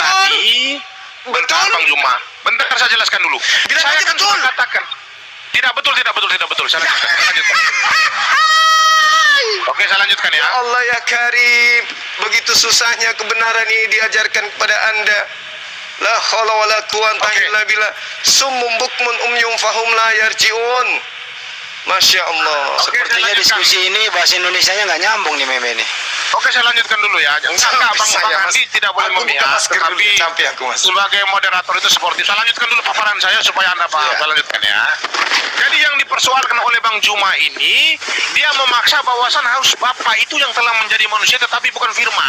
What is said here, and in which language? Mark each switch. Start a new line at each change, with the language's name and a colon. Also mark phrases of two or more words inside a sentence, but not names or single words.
Indonesian: tadi. Bentar, Betul? Bang Juma. Bentar, saya jelaskan dulu. Bilang Saya aja kan betul. sudah katakan. Tidak betul. Saya lanjutkan. Oke, saya lanjutkan ya.
Arabic: يا الله يا كريم,
Indonesian: begitu susahnya kebenaran ini diajarkan kepada Anda.
Arabic: لا حول ولا قوة إلا بالله. صم بكم عمي فهم لا يرجعون. ما شاء الله.
Indonesian: Oke, saya Sepertinya lanjutkan. diskusi ini bahasa Indonesianya nggak nyambung nih Meme nih. Oke, saya lanjutkan dulu ya. Enggak, Bang Andi tidak boleh Aku buka memihak, masker dulu, tetapi capek aku, Mas. sebagai moderator itu seperti saya lanjutkan dulu paparan saya supaya Anda paham. Iya. Saya lanjutkan ya. Jadi yang dipersoalkan oleh Bang Juma ini, dia memaksa bahwasan harus Bapa itu yang telah menjadi manusia tetapi bukan firman.